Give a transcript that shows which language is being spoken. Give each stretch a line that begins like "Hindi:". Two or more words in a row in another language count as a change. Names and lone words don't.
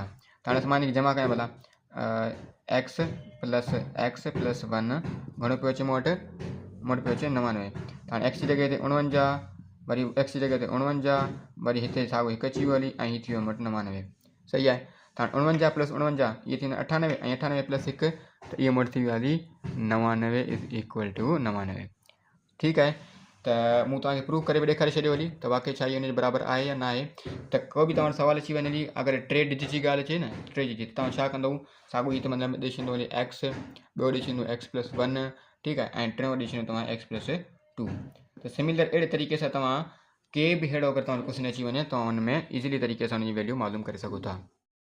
Sindhi: त हाणे मां हिनखे जमा कयां भला,
English: x plus 1
Sindhi: घणो पियो अचे मूं वटि पियो अचे 99। हाणे एक्स जी जॻह ते 49 वरी एक्स जी जॻह ते 49 वरी हिते साॻियो 1 अची वियो हली ऐं हीअ थी वियो मूं वटि 99। सही आहे, त हाणे 49 प्लस 49 इहे थींदा 98 ऐं 98 प्लस 1 त इहो मूं वटि थी वियो हली 99
English: is equal to
Sindhi: 99। ठीकु आहे, त मूं तव्हांखे प्रूव करे बि ॾेखारे छॾियो हली त वाकई छा इहो हुन जे बराबरि आहे या न आहे। त को बि तव्हां सवाल अची वञे हली अगरि 3 डिजिट जी ॻाल्हि अचे न, 3 डिजिट तव्हां छा कंदव, साॻियो ई त मतिलबु ॾेई छॾींदो हली एक्स, ॿियो ॾेई छॾींदो
English: x plus 1.
Sindhi: ठीकु आहे, ऐं टियों ॾेई छॾींदो तव्हां
English: x plus 2.
Sindhi: त सिमिलर अहिड़े तरीक़े सां तव्हां के बि अहिड़ो अगरि तव्हांजो क्वेश्चन अची वञे तव्हां हुन में इज़ीली तरीक़े सां हुनजी वैल्यू मालूम करे सघो था।